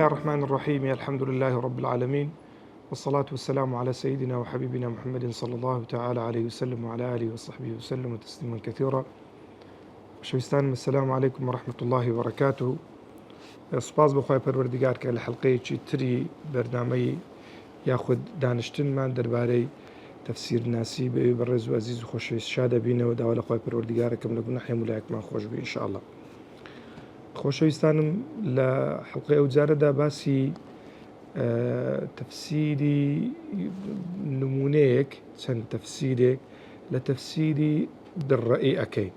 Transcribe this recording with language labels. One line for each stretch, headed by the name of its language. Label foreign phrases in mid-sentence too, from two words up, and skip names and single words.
Arabic: الرحمن الرحيم. الحمد لله رب العالمين، والصلاة والسلام على سيدنا وحبيبنا محمد صلى الله تعالى عليه وسلم وعلى آله وصحبه وسلم تسليما كثيرا. شويستان، السلام عليكم ورحمة الله وبركاته.
Central Kurdish: سپاس بخوای پەروەردیگار کە لە حەڵقەیەکی تری بەرنامەی یاخود دانیشتنمان دەربارەی تەفسیر ناسی بەوێ بەڕێز و عەزیز و خۆشەویست شادەبینەوە. داوا لە خوای پەروەردیگارەکەم لە گوناحی هەموو خۆش بێ ئینشاءالله. خۆشەویستانم، لە حەڵقەی ئەو جارەدا باسی تەفسیری نمونەیەک، چەند تەفسیرێک لە تەفسیری بالڕەئی ئەکەین.